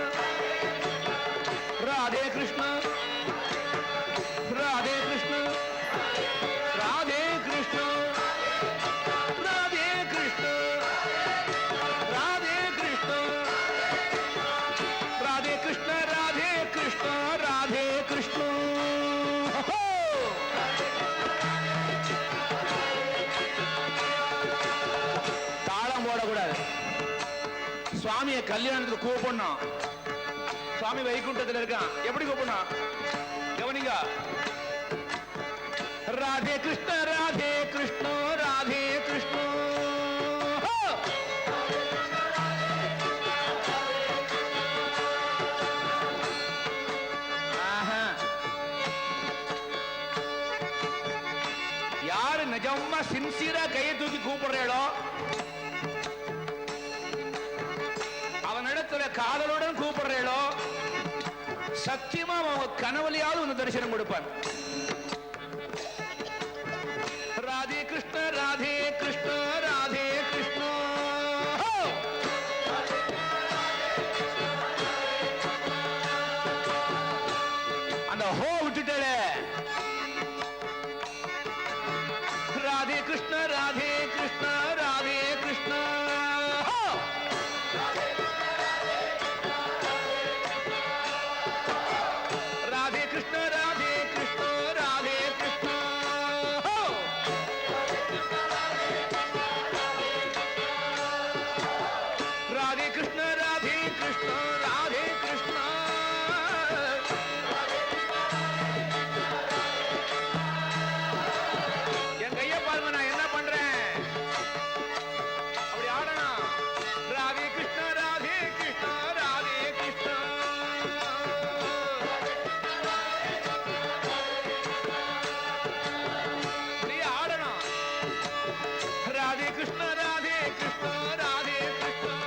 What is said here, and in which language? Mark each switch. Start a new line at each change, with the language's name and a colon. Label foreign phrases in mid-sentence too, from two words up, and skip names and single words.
Tamil: राधे कृष्ण राधे कृष्ण राधे कृष्ण राधे कृष्ण राधे कृष्ण राधे कृष्ण राधे कृष्ण राधे कृष्ण தாளம் போடக்கூடாது. சுவாமியை கல்யாணத்துக்கு கூப்பிடணும். சுவாமி வைகுண்டத்தில் இருக்கான், எப்படி கூப்பிடணும் கவனிங்க. राधे कृष्ण राधे कृष्ण राधे कृष्ण யாரு நிஜமா சின்சியரா கையை தூக்கி கூப்பிடுறோ அவனிடத்துல காதலுடன் கூப்பிடுறோ சத்தியமா அவன் கனவுலையாவது உன்னை தரிசனம் கொடுப்பான். राधे कृष्ण राधे कृष्ण राधे कृष्ण அந்த ஹோ விட்டுட்டே. राधे कृष्ण राधे कृष्ण राधे कृष्ण राधे कृष्ण राधे कृष्ण राधे कृष्ण राधे कृष्ण राधे कृष्ण राधे कृष्ण என் கைய பாருங்க, நான் என்ன பண்றேன் அப்படி ஆடணும். ராதே கிருஷ்ண ராதே கிருஷ்ண ராதே கிருஷ்ண அப்படி ஆடணும். ராதே கிருஷ்ண ராதே கிருஷ்ண ராதே கிருஷ்ண